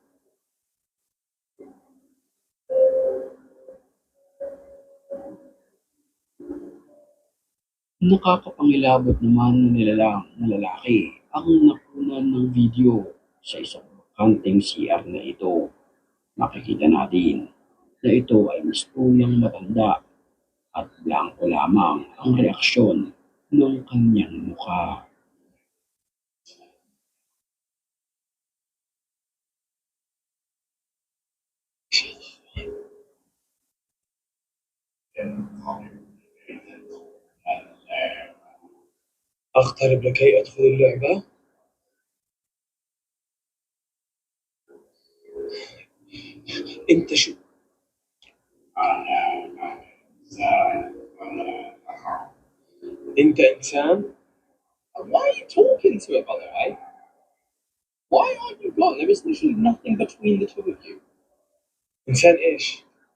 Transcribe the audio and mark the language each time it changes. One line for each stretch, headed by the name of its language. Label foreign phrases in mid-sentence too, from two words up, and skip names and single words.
Filipino: Nakakapangilabot naman na nilalang na lalaki ang nakunan ng video sa isang bakanteng CR na ito. Makikita natin na ito ay mistulang matanda at blanko lamang ang reaksyon ng kanyang mukha.
Arabic: أقترب لكي أدخل اللعبة. أنت شو؟ أنت إنسان؟
English: Why are you talking to it, by the way? Why aren't you gone? There is literally nothing between the two of you.
Arabic: إنسان إيش؟